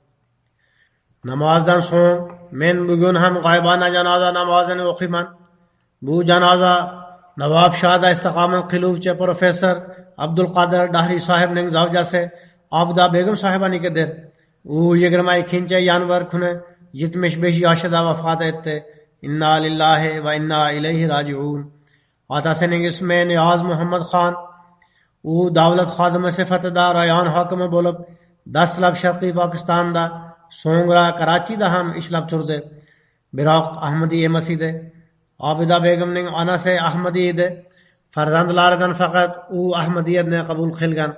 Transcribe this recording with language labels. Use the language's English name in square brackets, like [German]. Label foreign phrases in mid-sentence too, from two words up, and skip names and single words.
[Uzbek] Namozdan so'ng men bugun ham g'oybona janoza namozini o'qiyman. Bu janoza Navobshohda istiqomat qiluvchi professor Abdulqodir Dahriy sohibning zavjasi Obida Begim sohibanikidir. U 22 yanvar kuni 75 yoshida vafot etdi. [Arabic] إنا لله وإنا إليه راجعون. [Uzbek] Otasining ismi Niyoz Muhammad Xon. U davlat xodimi sifatida rayon hokimi bo'lib, dastlab Sharqiy Pokistonda, so'ngra Karachida ham ishlab turdi. Biroq Ahmadiy emas edi. Obida Begimning onasi Ahmadiy edi. Farzandlaridan faqat u Ahmadiyatni qabul qilgan.